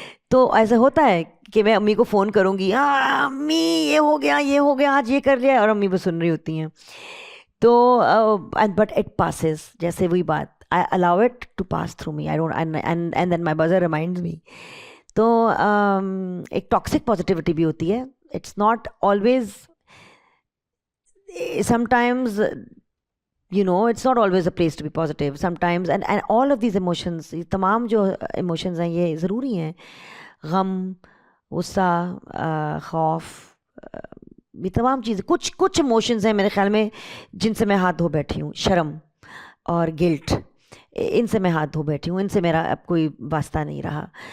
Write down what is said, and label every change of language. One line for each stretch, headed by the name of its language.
Urdu: تو ایسا ہوتا ہے کہ میں امی کو فون کروں گی, امی یہ ہو گیا آج یہ کر لیا, اور امی وہ سن رہی ہوتی ہیں.
English: تو but it passes,
Urdu: جیسے وہی بات,
English: I allow it to pass through me, I don't, and then my buzzer reminds me.
Urdu: تو ایک ٹاکسک پازیٹیوٹی بھی ہوتی ہے.
English: it's not always, sometimes it's not always a place to be positive sometimes, and all of these emotions,
Urdu: تمام جو emotions ہیں یہ ضروری ہیں. غم, غصہ, خوف, یہ تمام چیزیں, کچھ ایموشنز ہیں میرے خیال میں جن سے میں ہاتھ دھو بیٹھی ہوں. شرم اور گلٹ, ان سے میں ہاتھ دھو بیٹھی ہوں, ان سے میرا اب کوئی واسطہ نہیں رہا.